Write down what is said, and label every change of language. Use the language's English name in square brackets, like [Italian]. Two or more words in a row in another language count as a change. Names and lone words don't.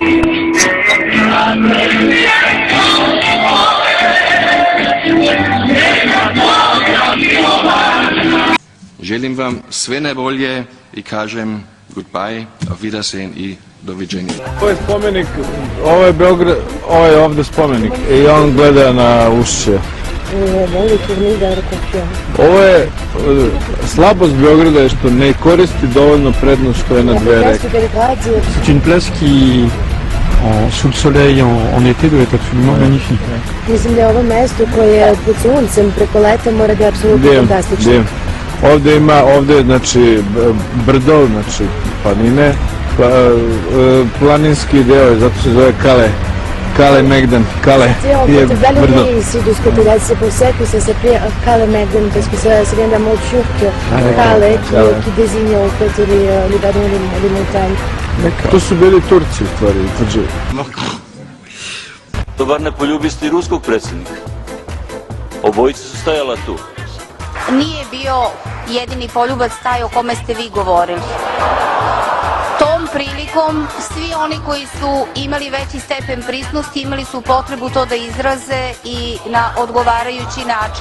[Serbian] Želim vam sve najbolje i kažem goodbye, [German] auf Wiedersehen [Serbian] i doviđenja. Ovo je spomenik, ovo je Beograd, ovo je ovde spomenik i on gleda na ušće. Ovo je slabost Beograda je što ne koristi dovoljno prednost što je na dve reke. [French] C'est une place qui, sous le soleil en été, doit être absolument magnifique. [Serbian] Mislim da je ovo mesto koje pod suncem preko leta mora da je apsolutno fantastično. Ovde je znači brdo, znači planine, planinski deo, zato se zove Kale Megdan, Kale je brdo. [French] Ici, de ce côté-là, c'est pour ça que ça s'appelait Kale Megdan, parce que ça vient d'un mot turc, Kale, qui désigne en fait les vallons, les montagnes. [Serbian] To su bili Turci, u stvari, tvrđe. To bar ne poljubiste i ruskog predsjednika. Obojica su stajala tu. Nije bio jedini poljubac taj o kome ste vi govorili. Tom prilikom svi oni koji su imali veći stepen prisnosti imali su potrebu to da izraze i na odgovarajući način.